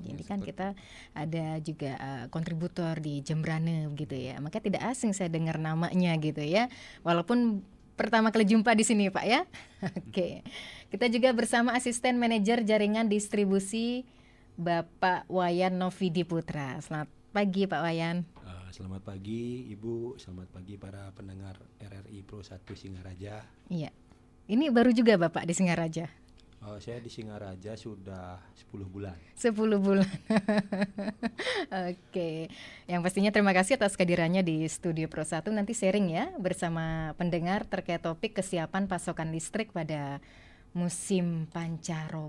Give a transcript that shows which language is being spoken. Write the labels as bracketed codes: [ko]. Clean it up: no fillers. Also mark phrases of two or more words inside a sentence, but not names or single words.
[id] Jadi kan kita ada juga kontributor di Jembrane gitu ya. Maka tidak asing saya dengar namanya gitu ya. Walaupun pertama kali jumpa di sini Pak ya. Oke. Kita juga bersama Asisten Manajer Jaringan Distribusi Bapak Wayan Novidi Putra. Selamat pagi Pak Wayan. Selamat pagi Ibu, selamat pagi para pendengar RRI Pro 1 Singaraja. Iya. Ini baru juga Bapak di Singaraja. Saya di Singaraja sudah 10 bulan. 10 bulan. Oke. Yang pastinya terima kasih atas kehadirannya di Studio Pro 1. Nanti sharing ya bersama pendengar terkait topik kesiapan pasokan listrik pada musim pancaroba.